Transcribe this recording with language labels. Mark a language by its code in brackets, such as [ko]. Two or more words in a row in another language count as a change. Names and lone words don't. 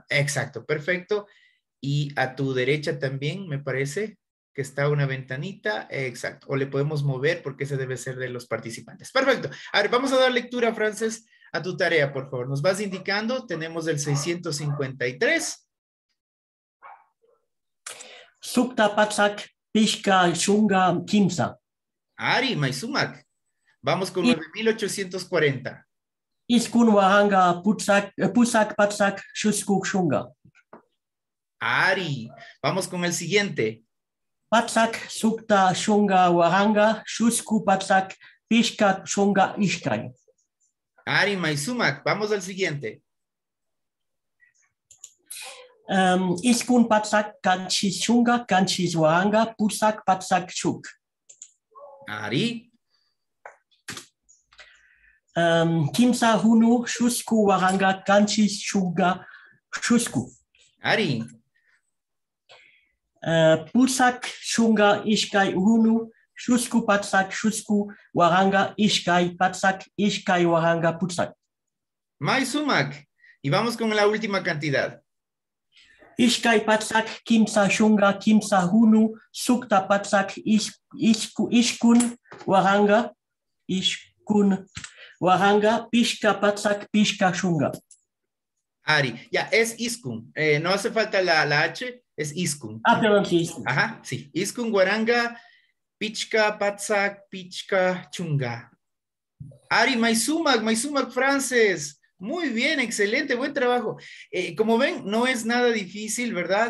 [es] Exacto, perfecto. Y a tu derecha también, me parece que está una ventanita. Exacto. O le podemos mover porque ese debe ser de los participantes. Perfecto. A ver, vamos a dar lectura, Frances, a tu tarea, por favor. Nos vas indicando. Tenemos el 653. [qu] Sukta patsak pishka shunga kimsa. Ari, Maisumak. [es] Vamos con 9840. [qu] Iskun wahanga pusak patsak shuskuk shunga. Ari, [es] vamos con el siguiente. [qu] Patsak sukta shunga wahanga shusku patsak pishka shunga ishkai. Ari, Maisumak. [es] Vamos al siguiente. [qu] Iskun patsak kanchis shunga kanchis wahanga pusak patsak shuk. Ari. Kimsa hunu shusku wahanga kanchis shunga shusku. Ari. Pusak shunga ishkai hunu shusku patsak shusku wahanga ishkai patsak ishkai wahanga putsak. Maisumak. [es] Y vamos con la última cantidad. [qu] Ishkai patsak kimsa shunga kimsa hunu sukta patsak ishkun wahanga pishka patsak pishka shunga. Ari, [es] ya, es Iskun. No hace falta la H, es Iskun. Perdón, sí. Ajá, sí. [qu] Iskun, Guaranga, Pichka, Patsak, Pichka, Chunga. Ari, Maisumak, Frances. [es] Muy bien, excelente, buen trabajo. Como ven, no es nada difícil, ¿verdad?